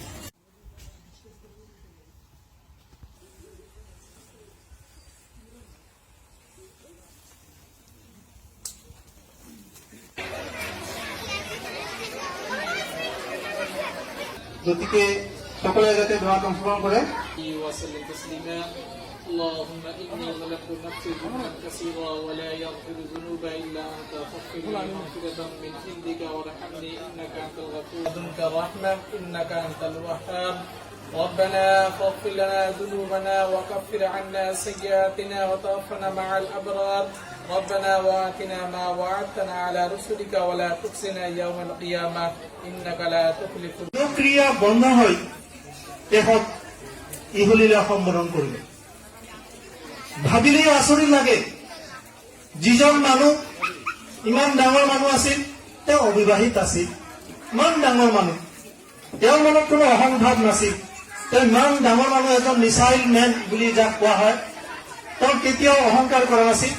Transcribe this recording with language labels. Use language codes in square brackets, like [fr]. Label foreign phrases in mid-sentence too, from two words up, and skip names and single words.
[as] গতিকে সকলে যাতে দোয়াত অংশগ্রহণ করে। [ar] اللهم إني ظلمت نفسي ظلما كثيرا ولا يغفر الذنوب إلا أنت فاغفر لي مغفرة من عندك وارحمني إنك أنت الغفور لدنك الرحمة إنك أنت الوهاب ربنا فاغفر لنا ذنوبنا وكفر عنا سيئاتنا وتوفنا مع الأبرار ربنا وآتنا ما وعدتنا على رسلك ولا تخزنا يوم القيامة إنك لا تخلف [as] ক্রিয়া বন্ধ হয় তেখত ইহলীলা সম্বোধন কৰিলে। ভাবিলেই আচৰিত লাগে, যিজন মানুহ ইমান ডাঙৰ মানুহ আছিল, তেওঁ অবিবাহিত আছিল, ইমান ডাঙৰ মানুহ, তেওঁৰ মনত কোনো অহংভাৱ নাছিল, তেওঁ ইমান ডাঙৰ মানুহ, এজন মিছাইল মেন বুলি যাক কোৱা হয়, তেওঁ কেতিয়াও অহংকাৰ কৰা নাছিল।